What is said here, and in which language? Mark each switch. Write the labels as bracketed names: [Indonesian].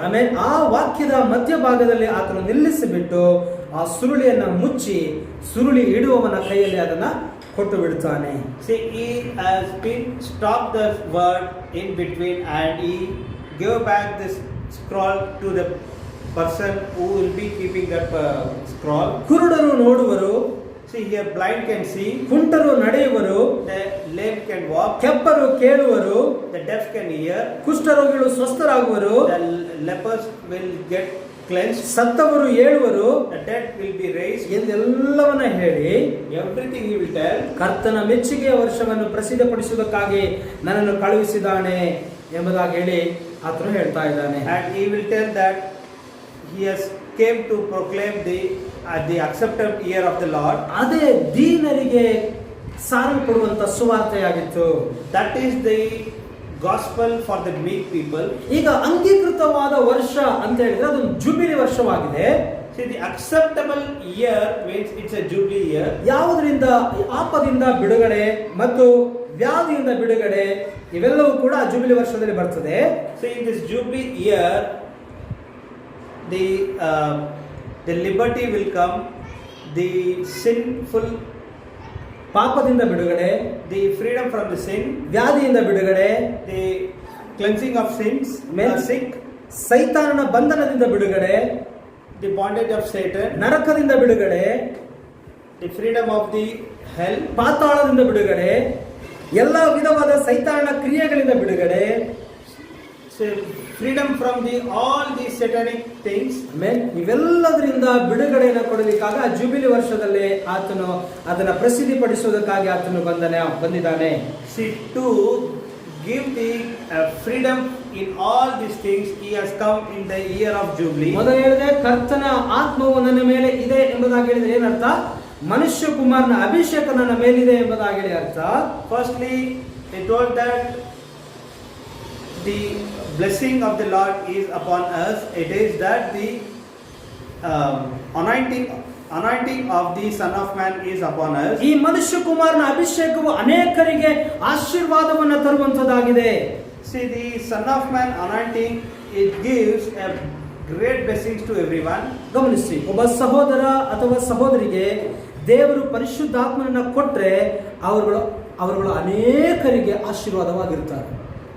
[Kannada] ಆಮೇಲೆ ಆ ವಾಕ್ಯದ ಮಧ್ಯಭಾಗದಲ್ಲಿ ಆತನು ನಿಲ್ಲಿಸಿಬಿಟ್ಟು ಆ ಸುರುಳಿಯನ್ನ ಮುಚ್ಚಿ ಸುರುಳಿ ಇಡುವವನ ಕೈಯಲ್ಲಿ ಅದನ್ನ ಕೊಟ್ಟು ಬಿಡ್ತಾನೆ. [English] See, he has been stopped the word in between and he gave back this scroll to the person who will be keeping that scroll. [Kannada] ಕುರುಡರು ನೋಡುವರು. [English] See, here blind can see, [Kannada] ಕುಂಟರು ನಡೆಯುವರು, [English] the lame can walk, [Kannada] ಕೆಪ್ಪರು ಕೇಳುವರು, [English] the deaf can hear, [Kannada] ಕುಷ್ಠರೋಗಿಗಳು ಸ್ವಸ್ಥರಾಗುವರು, [English] the lepers will get cleansed, [Kannada] ಸತ್ತವರು ಏಳುವರು, [English] the dead will be raised, [Kannada] ಎಂದೆಲ್ಲವನ್ನ ಹೇಳಿ [English] everything he will tell. [Kannada] ಕರ್ತನ ಮೆಚ್ಚುಗೆಯ ವರ್ಷವನ್ನು ಪ್ರಸಿದ್ಧಪಡಿಸುವುದಕ್ಕಾಗಿ ನನ್ನನ್ನು ಕಳುಹಿಸಿದ್ದಾನೆ ಎಂಬುದಾಗಿ ಹೇಳಿ ಆತನು ಹೇಳ್ತಾ ಇದ್ದಾನೆ. [English] And he will tell that he has came to proclaim the accepted year of the Lord. [Kannada] ಅದೇ ದೀನರಿಗೆ ಸಾರಲ್ಪಡುವಂತ ಸುವಾರ್ತೆಯಾಗಿತ್ತು. [English] That is the gospel for the meek people. [Kannada] ಈಗ ಅಂಗೀಕೃತವಾದ ವರ್ಷ ಅಂತ ಹೇಳಿದ್ರೆ ಅದೊಂದು ಜುಬಿಲಿ ವರ್ಷವಾಗಿದೆ. [English] See, the acceptable year means it's a jubilee year. [Kannada] ಯಾವುದರಿಂದ? ಆಪದಿಂದ ಬಿಡುಗಡೆ ಮತ್ತು ವ್ಯಾಧಿಯಿಂದ ಬಿಡುಗಡೆ, ಇವೆಲ್ಲವೂ ಕೂಡ ಜುಬಿಲಿ ವರ್ಷದಲ್ಲಿ ಬರ್ತದೆ. [English] So in this jubilee year, the liberty will come, the sinful, [Kannada] ಪಾಪದಿಂದ ಬಿಡುಗಡೆ, [English] the freedom from the sin, [Kannada] ವ್ಯಾಧಿಯಿಂದ ಬಿಡುಗಡೆ, [English] the cleansing of sins, sick, [Kannada] ಸೈತಾನನ ಬಂಧನದಿಂದ ಬಿಡುಗಡೆ, [English] the bondage of Satan, [Kannada] ನರಕದಿಂದ ಬಿಡುಗಡೆ, [English] the freedom of the hell, [Kannada] ಪಾತಾಳದಿಂದ ಬಿಡುಗಡೆ, ಎಲ್ಲ ವಿಧವಾದ ಸೈತಾನನ ಕ್ರಿಯೆಗಳಿಂದ ಬಿಡುಗಡೆ, [English] so freedom from all the satanic things. [Kannada] ಆಮೇಲೆ ಇವೆಲ್ಲದರಿಂದ ಬಿಡುಗಡೆಯನ್ನು ಕೊಡಲಿಕ್ಕಾಗ ಜುಬಿಲಿ ವರ್ಷದಲ್ಲಿ ಆತನು ಅದನ್ನ ಪ್ರಸಿದ್ಧಿಪಡಿಸುವುದಕ್ಕಾಗಿ ಆತನು ಬಂದಿದ್ದಾನೆ. [English] See, to give the freedom in all these things, he has come in the year of jubilee. [Kannada] ಮೊದಲು ಹೇಳಿದೆ ಕರ್ತನ ಆತ್ಮವು ನನ್ನ ಮೇಲೆ ಇದೆ ಎಂಬುದಾಗಿ ಹೇಳಿದ್ರೆ ಏನರ್ಥ? ಮನುಷ್ಯ ಕುಮಾರನ ಅಭಿಷೇಕ ನನ್ನ ಮೇಲಿದೆ ಎಂಬುದಾಗಿ ಹೇಳಿ ಅರ್ಥ. [English] Firstly, he told that the blessing of the Lord is upon us. It is that the anointing of the Son of Man is upon us. [Kannada] ಈ ಮನುಷ್ಯ ಕುಮಾರನ ಅಭಿಷೇಕವು ಅನೇಕರಿಗೆ ಆಶೀರ್ವಾದವನ್ನು ತರುವಂತದ್ದಾಗಿದೆ. [English] See, the Son of Man anointing, it gives a great blessings to everyone. [Kannada] ಗಮನಿಸಿ, ಒಬ್ಬ ಸಹೋದರ ಅಥವಾ ಸಹೋದರಿಗೆ ದೇವರು ಪರಿಶುದ್ಧಾತ್ಮನನ್ನ ಕೊಟ್ರೆ ಅವರುಗಳು ಅನೇಕರಿಗೆ ಆಶೀರ್ವಾದವಾಗಿರ್ತಾರೆ.